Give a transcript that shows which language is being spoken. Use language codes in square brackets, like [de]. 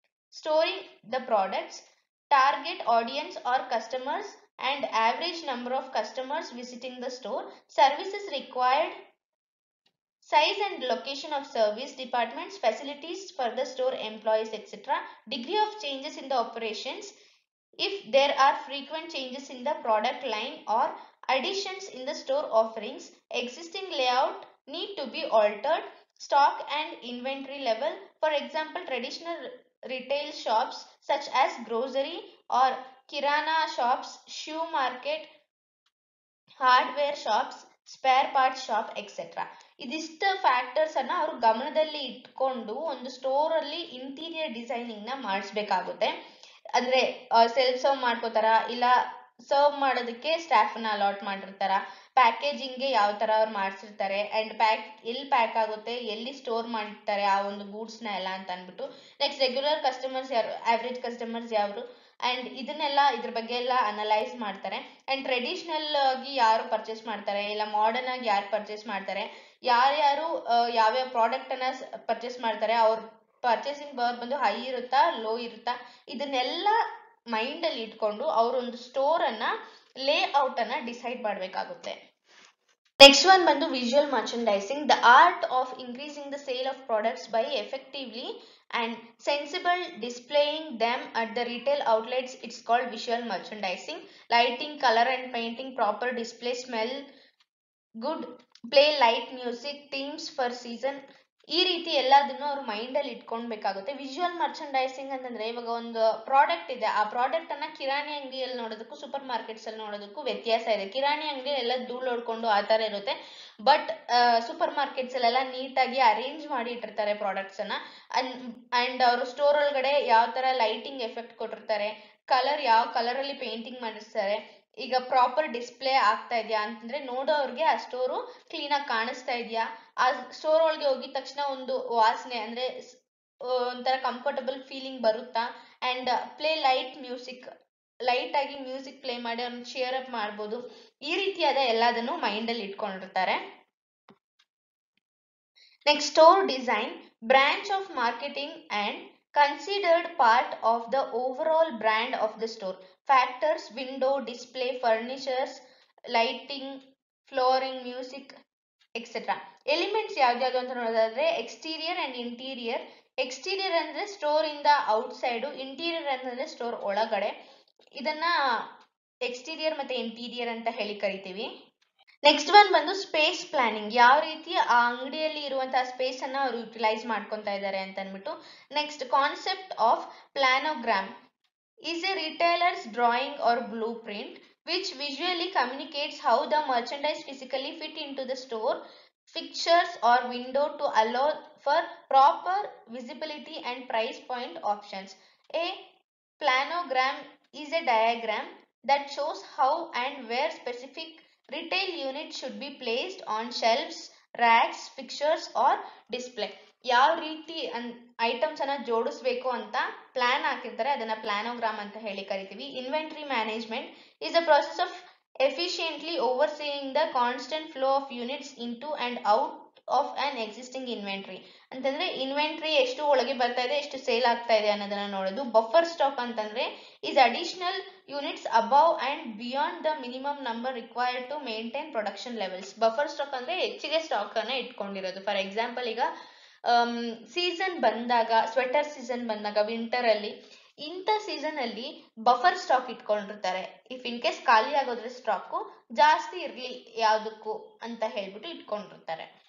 [en] storing the products, target audience or customers and average number of customers visiting the store, services required, size and location of service departments, facilities for the store employees, etc., degree of changes in the operations, if there are frequent changes in the product line or additions in the store offerings, existing layout need to be altered, stock and inventory level. For example, traditional retail shops such as grocery or kirana shops, shoe market, hardware shops, spare part shop etcetera. [kn] ಇದಿಷ್ಟು factors ಅನ್ನ ಅವರು ಗಮನದಲ್ಲಿ ಇಟ್ಕೊಂಡು ಒಂದು store ಅಲ್ಲಿ interior designing ನ ಮಾಡಿಸ್ಬೇಕಾಗುತ್ತೆ. ಅಂದ್ರೆ self serve ಮಾಡ್ಕೋತಾರ, ಇಲ್ಲ ಸರ್ವ್ ಮಾಡೋದಕ್ಕೆ ಸ್ಟಾಫ್ ನ ಅಲಾಟ್ ಮಾಡಿರ್ತಾರ, ಪ್ಯಾಕೇಜಿಂಗ್ ಗೆ ಯಾವ ತರ ಅವ್ರು ಮಾಡ್ಸಿರ್ತಾರೆ, ಅಂಡ್ ಎಲ್ಲಿ ಪ್ಯಾಕ್ ಆಗುತ್ತೆ, ಎಲ್ಲಿ ಸ್ಟೋರ್ ಮಾಡಿರ್ತಾರೆ ಆ ಒಂದು ಗೂಡ್ಸ್ ನ ಎಲ್ಲ ಅಂತ ಅನ್ಬಿಟ್ಟು. ನೆಕ್ಸ್ಟ್ ರೆಗ್ಯುಲರ್ ಕಸ್ಟಮರ್ಸ್ ಯಾರು, ಆವ್ರೇಜ್ ಕಸ್ಟಮರ್ಸ್ ಯಾರು, ಅಂಡ್ ಇದನ್ನೆಲ್ಲ ಇದ್ರ ಬಗ್ಗೆ ಎಲ್ಲ ಅನಲೈಸ್ ಮಾಡ್ತಾರೆ. ಅಂಡ್ ಟ್ರೆಡಿಷನಲ್ ಆಗಿ ಯಾರು ಪರ್ಚೇಸ್ ಮಾಡ್ತಾರೆ, ಇಲ್ಲ ಮಾಡರ್ನ್ ಆಗಿ ಯಾರು ಪರ್ಚೇಸ್ ಮಾಡ್ತಾರೆ, ಯಾರ್ಯಾರು ಯಾವ್ಯಾವ ಪ್ರಾಡಕ್ಟ್ ಅನ್ನ ಪರ್ಚೇಸ್ ಮಾಡ್ತಾರೆ, ಅವ್ರ ಪರ್ಚೇಸಿಂಗ್ ಪವರ್ ಬಂದು ಹೈ ಇರುತ್ತಾ ಲೋ ಇರುತ್ತಾ, ಇದನ್ನೆಲ್ಲ ಮೈಂಡ್ ಅಲ್ಲಿ ಇಟ್ಕೊಂಡು ಅವರೊಂದು ಸ್ಟೋರ್ ಅನ್ನ ಲೇಔಟ್ ಅನ್ನ ಡಿಸೈಡ್ ಮಾಡಬೇಕಾಗುತ್ತೆ. [en] Next one ಬಂದು visual merchandising, the art of increasing the sale of products by effectively and sensible displaying them at the retail outlets. It's called visual merchandising. Lighting, color and painting, proper display, smell good, play light music, themes for season, [kn] ಈ ರೀತಿ ಎಲ್ಲದನ್ನು ಅವ್ರ mind ಅಲ್ಲಿ ಇಟ್ಕೊಳ್ಬೇಕಾಗುತ್ತೆ. Visual ಮರ್ಚೆಂಡೈಸಿಂಗ್ ಅಂತಂದ್ರೆ ಇವಾಗ ಒಂದು product ಇದೆ, ಆ ಪ್ರಾಡಕ್ಟ್ ಅನ್ನ ಕಿರಾಣಿ ಅಂಗಡಿಯಲ್ಲಿ ನೋಡೋದಕ್ಕೂ ಸೂಪರ್ ಮಾರ್ಕೆಟ್ಸ್ ಅಲ್ಲಿ ನೋಡೋದಕ್ಕೂ ವ್ಯತ್ಯಾಸ ಇದೆ. ಕಿರಾಣಿ ಅಂಗಡಿ ಎಲ್ಲ ಧೂಳು ಹೊಡ್ಕೊಂಡು ಆ ತರ ಇರುತ್ತೆ, ಬಟ್ ಸೂಪರ್ ಮಾರ್ಕೆಟ್ಸ್ ಅಲ್ಲೆಲ್ಲ ನೀಟಾಗಿ ಅರೇಂಜ್ ಮಾಡಿ ಇಟ್ಟಿರ್ತಾರೆ ಪ್ರಾಡಕ್ಟ್ಸ್ ಅನ್ನ. ಅಂಡ್ ಅವರು ಸ್ಟೋರ್ ಒಳಗಡೆ ಯಾವ ತರ ಲೈಟಿಂಗ್ ಎಫೆಕ್ಟ್ ಕೊಟ್ಟಿರ್ತಾರೆ, ಕಲರ್ ಯಾವ ಕಲರ್ ಅಲ್ಲಿ ಪೇಂಟಿಂಗ್ ಮಾಡಿರ್ತಾರೆ, ಈಗ ಪ್ರಾಪರ್ ಡಿಸ್ಪ್ಲೇ ಆಗ್ತಾ ಇದೆಯಾ ಅಂತಂದ್ರೆ ನೋಡೋರ್ಗೆ ಆ ಸ್ಟೋರು ಕ್ಲೀನ್ ಆಗಿ ಕಾಣಿಸ್ತಾ ಇದೆಯಾ, ಆ ಸ್ಟೋರ್ ಒಳಗೆ ಹೋಗಿದ ತಕ್ಷಣ ಒಂದು ವಾಸನೆ ಅಂದ್ರೆ ಒಂಥರ ಕಂಫರ್ಟಬಲ್ ಫೀಲಿಂಗ್ ಬರುತ್ತಾ, and play light music, light ಆಗಿ ಮ್ಯೂಸಿಕ್ ಪ್ಲೇ ಮಾಡಿ ಅವ್ರನ್ನ ಚೇರ್ ಅಪ್ ಮಾಡ್ಬೋದು. ಈ ರೀತಿಯಾದ ಎಲ್ಲದನ್ನು ಮೈಂಡ್ ಅಲ್ಲಿ ಇಟ್ಕೊಂಡಿರ್ತಾರೆ. [en] Next store design, branch of marketing and considered part of the overall brand of the store. Factors, window, display, furnitures, lighting, flooring, music, etc. [kn] Elements ಯಾವ್ದು ಅಂತ ನೋಡೋದಾದ್ರೆ ಎಕ್ಸ್ಟೀರಿಯರ್ ಅಂಡ್ ಇಂಟೀರಿಯರ್. ಎಕ್ಸ್ಟೀರಿಯರ್ ಅಂದ್ರೆ ಸ್ಟೋರ್ ಇಂದ out side, interior ಅಂತಂದ್ರೆ store ಒಳಗಡೆ. ಇದನ್ನ exterior ಮತ್ತೆ interior ಅಂತ ಹೇಳಿ ಕರಿತೀವಿ. ನೆಕ್ಸ್ಟ್ ಒನ್ ಬಂದು ಸ್ಪೇಸ್ ಪ್ಲಾನಿಂಗ್, ಯಾವ ರೀತಿ ಆ ಅಂಗಡಿಯಲ್ಲಿ ಇರುವಂತಹ ಸ್ಪೇಸ್ ಅನ್ನ ಅವರು ಯುಟಿಲೈಸ್ ಮಾಡ್ಕೊಂತಾ ಇದ್ದಾರೆ ಅಂತ ಅಂದ್ಬಿಟ್ಟು. [en] Next concept of planogram is a retailer's drawing or blueprint which visually communicates how the merchandise physically fit into the store fixtures or window to allow for proper visibility and price point options. A planogram is a diagram that shows how and where specific retail units should be placed on shelves, racks, fixtures or display. [kn] ಯಾವ ರೀತಿ items ಅನ್ನ ಜೋಡಿಸ್ಬೇಕು ಅಂತ plan ಹಾಕಿರ್ತಾರೆ, ಅದನ್ನ ಪ್ಲಾನೋಗ್ರಾಮ್ ಅಂತ ಹೇಳಿ ಕರಿತೀವಿ. [en] Inventory management is a process of efficiently overseeing the constant flow of units into and out of an existing inventory. [kn] ಅಂತಂದ್ರೆ ಇನ್ವೆಂಟರಿ ಎಷ್ಟು ಒಳಗೆ ಬರ್ತಾ ಇದೆ, ಎಷ್ಟು ಸೇಲ್ ಆಗ್ತಾ ಇದೆ ಅನ್ನೋದನ್ನ ನೋಡೋದು. [en] Buffer stock ಅಂತಂದ್ರೆ is additional units above and beyond the minimum number required to maintain production levels. [kn] Buffer stock ಅಂದ್ರೆ ಹೆಚ್ಚಿಗೆ ಸ್ಟಾಕ್ ಅನ್ನ ಇಟ್ಕೊಂಡಿರೋದು. ಫಾರ್ ಎಕ್ಸಾಂಪಲ್, ಈಗ ಸೀಸನ್ ಬಂದಾಗ, ಸ್ವೆಟರ್ ಸೀಸನ್ ಬಂದಾಗ ವಿಂಟರ್ ಅಲ್ಲಿ, ಇಂಥ ಸೀಸನ್ ಅಲ್ಲಿ ಬಫರ್ ಸ್ಟಾಕ್ ಇಟ್ಕೊಂಡಿರ್ತಾರೆ. ಇಫ್ ಇನ್ ಕೇಸ್ ಖಾಲಿ ಆಗೋದ್ರೆ ಸ್ಟಾಕ್ ಜಾಸ್ತಿ ಇರ್ಲಿ ಯಾವ್ದಕ್ಕೂ ಅಂತ ಹೇಳ್ಬಿಟ್ಟು ಇಟ್ಕೊಂಡಿರ್ತಾರೆ.